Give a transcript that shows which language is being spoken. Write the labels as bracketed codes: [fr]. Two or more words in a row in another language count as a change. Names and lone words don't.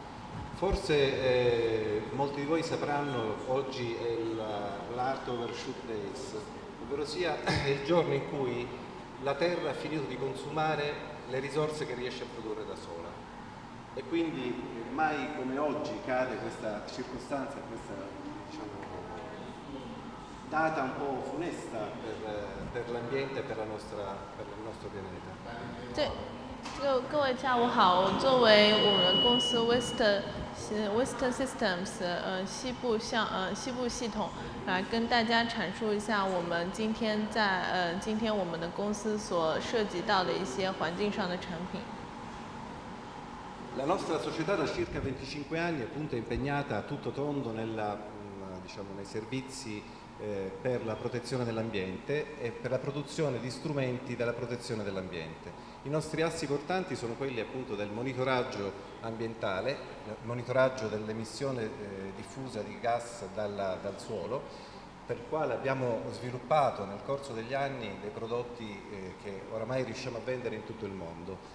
[it] Forse molti di voi sapranno, oggi è l'Art Overshoot Days, ovvero sia è il giorno in cui la Terra ha finito di consumare le risorse che riesce a produrre da sola. E quindi mai come oggi cade questa circostanza, questa data un po' funesta per l'ambiente e per il nostro pianeta. [zh] 各位下午好，我作为我们公司 Western Systems 西部系统来跟大家阐述一下我们今天我们的公司所涉及到的一些环境上的产品。 [it] La nostra società da circa 25 anni appunto è impegnata a tutto tondo nei servizi per la protezione dell'ambiente e per la produzione di strumenti della protezione dell'ambiente. I nostri assi portanti sono quelli appunto del monitoraggio ambientale, monitoraggio dell'emissione diffusa di gas dal suolo, per il quale abbiamo sviluppato nel corso degli anni dei prodotti che oramai riusciamo a vendere in tutto il mondo.